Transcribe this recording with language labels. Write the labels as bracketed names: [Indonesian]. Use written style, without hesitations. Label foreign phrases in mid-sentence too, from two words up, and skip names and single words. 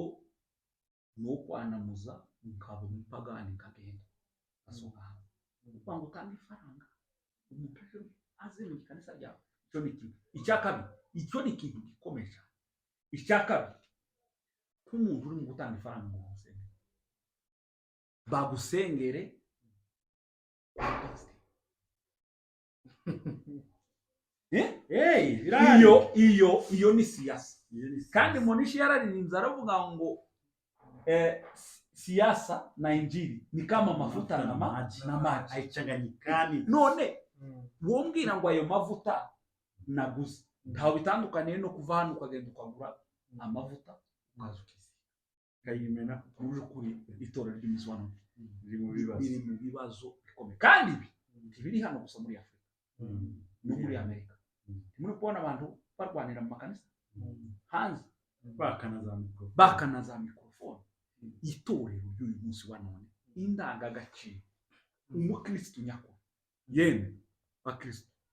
[Kinyarwanda] no kwanamuza nkaba umupagani nkagenda asohoka kuvuga ngo utanga ifaranga umupeshe aze mu kanisa ryawe icyo ni ikintu icya kabiri icyo ni ikintu gikomeye cyane icya kabiri k'umuntu uri mu gutanga ifaranga ngo musengere bagusengere iyo ni siasa kandi Monishi yararirinze aravuga ngo [Swahili] siasa na injili ni kama mafuta na maji haichanganyikani [Kinyarwanda] none wombwira ngo ayo mavuta naguze ntaho bitandukaniye no kuva hano ukagenda ukagura amavuta ukaza ukayimena uje kuri itorero ry'umuswano biri mu bibazo bikomeye kandi ibi biri hano gusa muri Afrika no muri Amerika muri kubona abantu barwanira mu makanisa hanze bakana za mikrofone itorero ry'uyu munsi wa none indangagaciro umukristo nyakuri yemwe bakristo